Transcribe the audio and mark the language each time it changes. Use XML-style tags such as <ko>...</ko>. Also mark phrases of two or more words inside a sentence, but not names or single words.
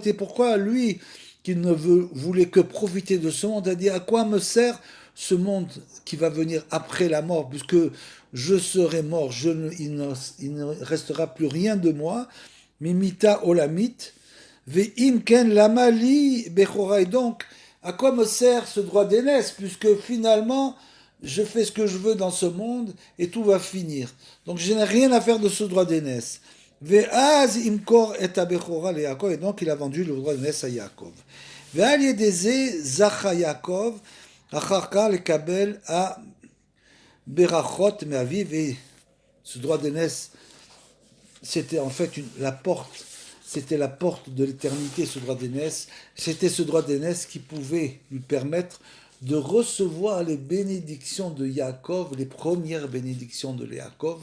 <fr>Et pourquoi lui, qui ne voulait que profiter de ce monde, a dit à quoi me sert ce monde qui va venir après la mort, puisque je serai mort, il ne restera plus rien de moi.</fr> <he>מיתה עולמית ואם כן למה לי בכורה.</he> <fr>Et donc, à quoi me sert ce droit d'aînesse, puisque finalement, je fais ce que je veux dans ce monde et tout va finir. Donc je n'ai rien à faire de ce droit d'aînesse.</fr> <he>ואז מכר את הבכורה ל יעקב.</he> <fr>Et donc il a vendu le droit d'aînesse à Yaakov.</fr> <he>ועל ידי זה זכה יעקב אחר כך לקבל הברכות מאביו.</he> <fr>Et ce droit d'aînesse, c'était en fait la porte. C'était la porte de l'éternité, ce droit d'aînesse. C'était ce droit d'aînesse qui pouvait lui permettre de recevoir les bénédictions de Yaakov, les premières bénédictions de Yaakov.</fr>